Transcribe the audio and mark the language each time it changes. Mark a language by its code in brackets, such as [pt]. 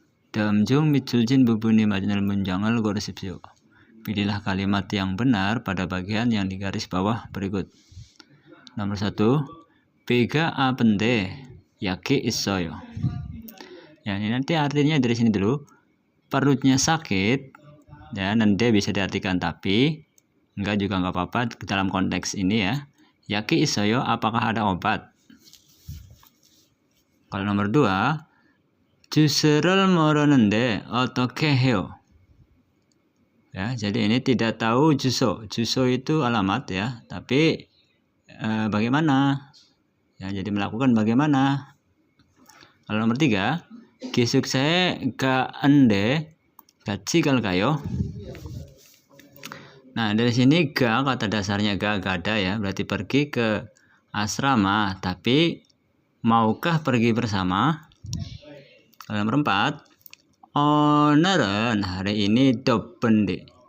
[ko] 다음 중 밑줄진 부분이 맞는 문장을 고르십시오. [id] Pilihlah kalimat yang benar pada bagian yang digaris bawah berikut. Nomor 1. [ko] 배가 아픈데 약이 있어요. [id] Ya, ini nanti artinya dari sini dulu. Perutnya sakit, ya, nanti bisa diartikan tapi, enggak juga enggak apa-apa dalam konteks ini ya. Yaki isoyo, apakah ada obat? Kalau nomor 2, [ko] 주스를 모르는데 어떻게 해요? [id] Ya, jadi ini tidak tahu juso. Juso itu alamat ya, tapi bagaimana? Ya, jadi melakukan bagaimana? Kalau nomor 3, [ko] 기숙사에 가는데 같이 갈까요? [id] Nah, dari sini kata dasarnya gak ada ya, berarti pergi ke asrama, tapi maukah pergi bersama? Kalau nomor 4, [ko] 오늘은 [id] hari ini [ko] 덥은데.